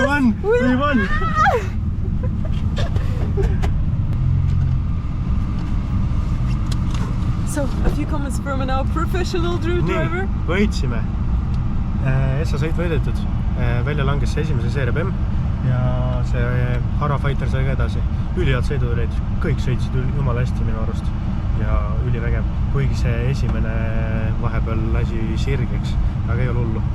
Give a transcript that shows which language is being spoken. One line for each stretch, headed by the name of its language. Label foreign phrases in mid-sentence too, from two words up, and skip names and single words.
English: We won! So, a few comments from our professional driver.
Estonian: Võitsime. Essa sõit võidetud. Välja langes see esimese seeria BEM ja see Hara Fighter sai ka edasi. Ülihead sõidud olid, kõik sõitsid jumala hästi minu arust ja ülivägev. Kuigi see esimene vahepeal lasi sirgeks, aga ei ole hullu.